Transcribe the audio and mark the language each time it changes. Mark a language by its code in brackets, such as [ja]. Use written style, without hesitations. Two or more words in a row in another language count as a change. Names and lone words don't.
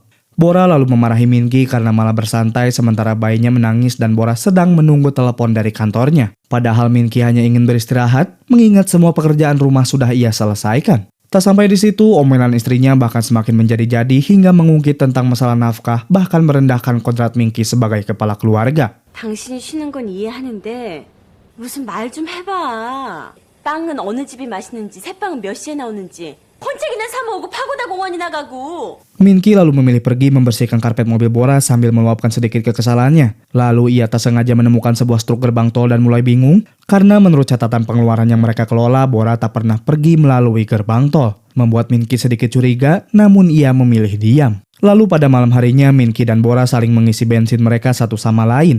[id] Bora lalu memarahi Minki karena malah bersantai sementara bayinya menangis dan Bora sedang menunggu telepon dari kantornya. Padahal Minki hanya ingin beristirahat, mengingat semua pekerjaan rumah sudah ia selesaikan. Tak sampai di situ, omelan istrinya bahkan semakin menjadi-jadi hingga mengungkit tentang masalah nafkah, bahkan merendahkan kodrat Minki sebagai kepala keluarga. [ko] 당신이 쉬는 건 이해하는데 무슨 말 좀 해봐. 빵은 어느 집이 맛있는지, 새빵은 몇 시에 나오는지. 콘책이나 사 먹고 파고다 공원이나 가고. [id] Minki lalu memilih pergi membersihkan karpet mobil Bora sambil meluapkan sedikit kekesalannya. Lalu ia tak sengaja menemukan sebuah struk gerbang tol dan mulai bingung karena menurut catatan pengeluaran yang mereka kelola, Bora tak pernah pergi melalui gerbang tol. Membuat Minki sedikit curiga, namun ia memilih diam. Lalu pada malam harinya, Min-ki dan Bora saling mengisi bensin mereka satu sama lain.